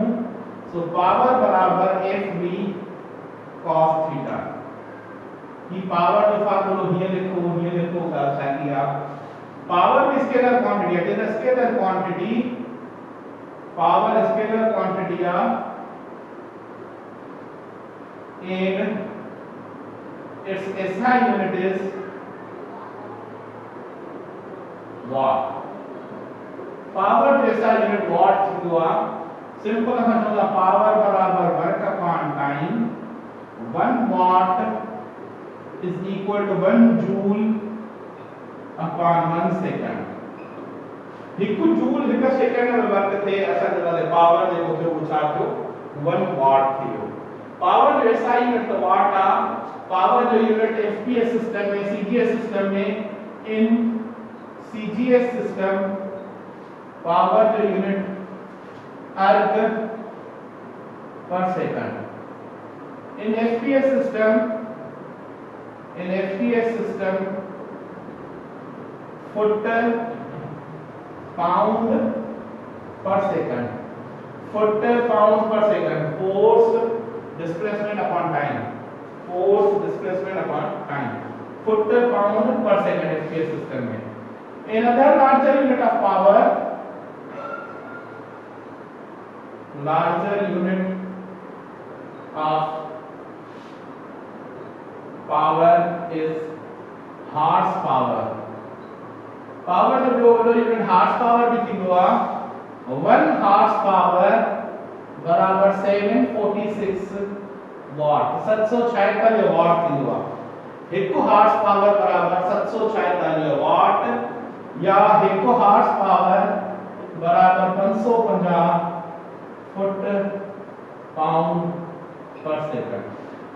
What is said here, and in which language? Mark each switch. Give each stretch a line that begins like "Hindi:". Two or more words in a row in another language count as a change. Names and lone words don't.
Sindhi: सो पावर बराबर f v cos थीटा। ये पावर जो फार्मूला ये लिखो ताकि आप पावर में
English: scalar quantity
Sindhi: है
English: the scalar quantity power scalar quantity of in its SI unit is watt।
Sindhi: पावर जैसा यूनिट वाट हुआ सिंपल असा होगा पावर बराबर
English: work upon time 1 watt is equal to 1 joule upon 1 second.
Sindhi: एक जूल एक सेकंड में वर्क थे असा जदा पावर जेको थियो उछा थियो 1 वाट थियो। पावर जो
English: SI unit
Sindhi: वाट आ पावर जो यूनिट
English: FPS system
Sindhi: में
English: CGS system
Sindhi: में
English: in CGS system
Sindhi: पावर जो यूनिट
English: erg per second. in FPS system foot pound per second. foot pound per second force displacement upon time force displacement upon time foot pound per second FPS system में। another larger unit of power larger unit of power is horsepower।
Sindhi: power जो यूनिट
English: horse power
Sindhi: भी थी हुआ 1
English: horse power
Sindhi: बराबर 746 वाट 746 वाट थी हुआ। एक
English: horse power
Sindhi: बराबर 746 वाट या एक
English: horse power
Sindhi: बराबर 550
English: foot pound per second.